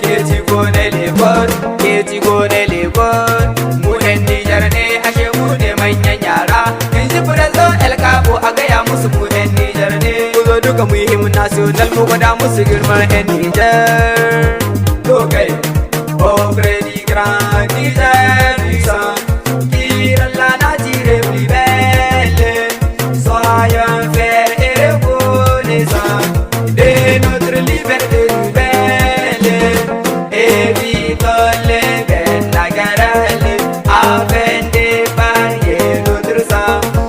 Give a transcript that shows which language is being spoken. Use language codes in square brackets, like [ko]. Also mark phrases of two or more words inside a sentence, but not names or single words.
[ha] Ke ci ko ne Lagos, ke ci ko ne Lagos. Mu 'yan Nijar ne, ashe mu ne manyan yara. In ji Firanzo El Capo, a gaya musu mu 'yan Nijar ne. Ku zo duka mu yi [fr] himn national, [ha] mu gwada musu girman 'yan Nijar. To kai, [fr] oh, Freddy Grand Niger, qui rend la nature plus belle. Soyons fiers et reconnaissants de notre liberté nouvelle. Évitons les guerres, la guerre, afin d'épargner notre sang.